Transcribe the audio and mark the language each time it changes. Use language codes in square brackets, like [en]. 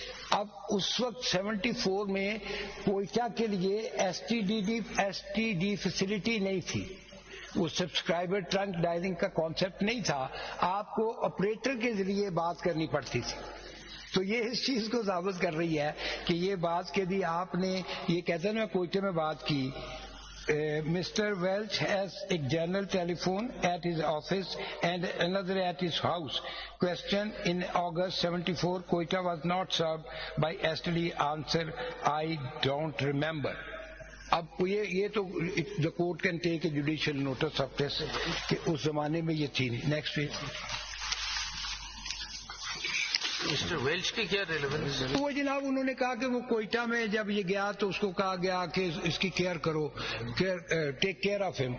[ur] اب اس وقت 74 میں کوئٹہ کے لیے ایس ٹی ڈی فیسلٹی نہیں تھی. وہ سبسکرائبر ٹرنک ڈائلنگ کا کانسیپٹ نہیں تھا. آپ کو آپریٹر کے ذریعے بات کرنی پڑتی تھی. تو یہ اس چیز کو ثابت کر رہی ہے کہ یہ بات کہ بھی آپ نے یہ کہتے ہیں میں کوئٹہ میں بات کی. [en] Mr. Welch has a general telephone at his office and another at his house. Question: in August 74, Quetta was not served by STD. Answer: I don't remember. [ur] اب یہ تو [en] the court can take a judicial notice of this [ur] کہ اس زمانے میں یہ تھی نہیں. [en] Next page. [ur] Mister ویلچ کی کیا ریلیونس؟ وہ جناب انہوں نے کہا کہ وہ کوئٹہ میں جب یہ گیا تو اس کو کہا گیا کہ اس کی کیئر کرو, [en] Take care of ہم.